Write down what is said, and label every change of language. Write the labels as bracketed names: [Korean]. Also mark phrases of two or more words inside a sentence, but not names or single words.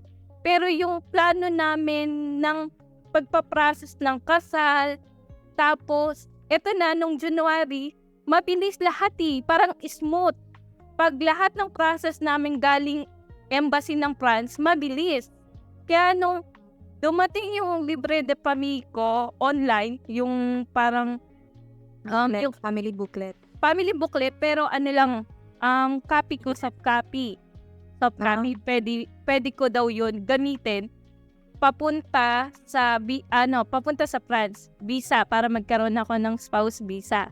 [Filipino] Pero yung plano namin ng pagpaprocess ng kasal, tapos, eto na, nung January, mabilis lahat parang smooth. Pag lahat ng process namin galing embassy ng France, mabilis. Kaya nung dumating yung [French] libre de famille [Filipino] ko online, yung parang yung [English] family booklet. family booklet, [Filipino] pero ano lang, [English] copy ko, soft copy. Soft copy, [Filipino] pwede ko daw yun gamitin papunta sa France, visa, para magkaroon ako ng [English] spouse visa.